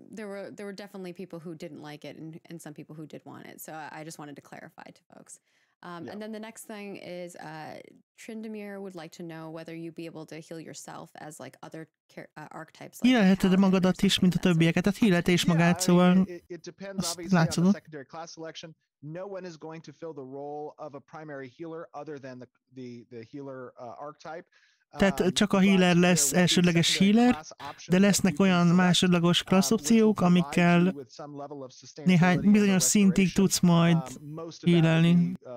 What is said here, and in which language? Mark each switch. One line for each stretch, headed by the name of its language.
English: there were definitely people who didn't like it and some people who did want it. So I just wanted to clarify to folks. And then the next thing is Trindamir would like to know whether you'd be able to heal yourself as like other archetypes.
Hungarian: Hílelheted magadat is, mint a többieket, tehát hílelte is magát, szóval azt látszod.
English: No one is going to fill the role of a primary healer other than the healer archetype.
Hungarian: Tehát csak a healer lesz elsődleges healer, de lesznek olyan másodlagos klassz opciók, amikkel néhány bizonyos szintig tudsz majd healelni.